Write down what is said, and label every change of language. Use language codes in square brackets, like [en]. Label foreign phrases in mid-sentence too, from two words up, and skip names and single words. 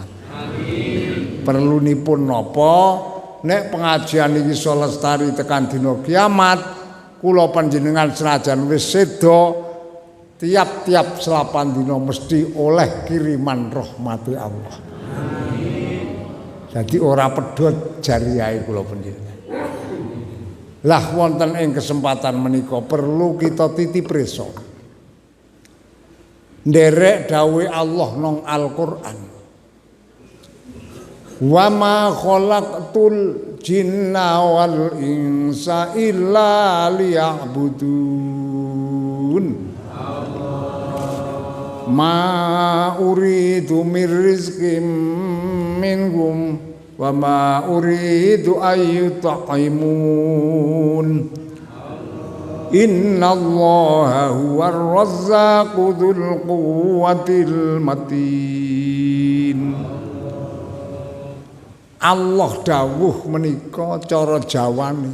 [jv] Perlunipun napa nek pengajian iki iso lestari tekan dina kiamat, kula panjenengan senajan wis seda tiap-tiap selapan dina mesti oleh kiriman rahmati Allah. Jadi ora pedhot jariyahe kula panjenengan. Lah wonten ing kesempatan menika perlu kita titip resa. Nderek dawuh Allah nang Al-Qur'an. [ar] وما خلقت الجن والإنس إلا ليعبدون. ما أريد من رزق منهم وما أريد أن يطعمون. إن الله هو الرزاق ذو القوة المتين. [jv] Allah dawuh menika cara Jawane.